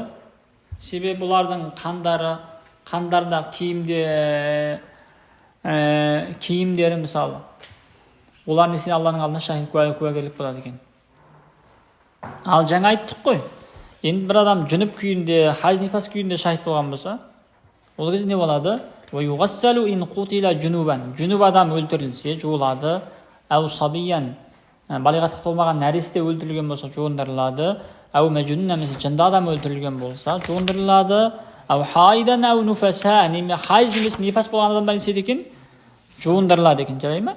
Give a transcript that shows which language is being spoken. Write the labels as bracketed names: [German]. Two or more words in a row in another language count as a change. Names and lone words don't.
[Kazakh] Себебі бұлардың қандарда киімдері мысалы. Олар несіне Алланың алдына шахид куәгерлік болады екен. Ал жаңа айттық қой. Енді бір адам жүніп күйінде, хаж нифас күйінде шахид болған болса, ол кезде не болады? [Arabic] وَيُغَسَّلُ إِنْ قُتِلَ جُنُوبًا, [Kazakh] жүніп адам өлтірілсе, жуылады. [Arabic] أو صبيا, [Kazakh] балиғатқа толмаған нәресте өлтірілген болса, жуындырылады. [Arabic] أو مجنونا, [Kazakh] немесе жынды адам өлтірілген болса, жуындырылады. [Arabic] أو حائضا، أو نفساء, [Kazakh] хаж немесе нифас болған адамдар не істейді екен? Жуындырылады екен, жарай ма?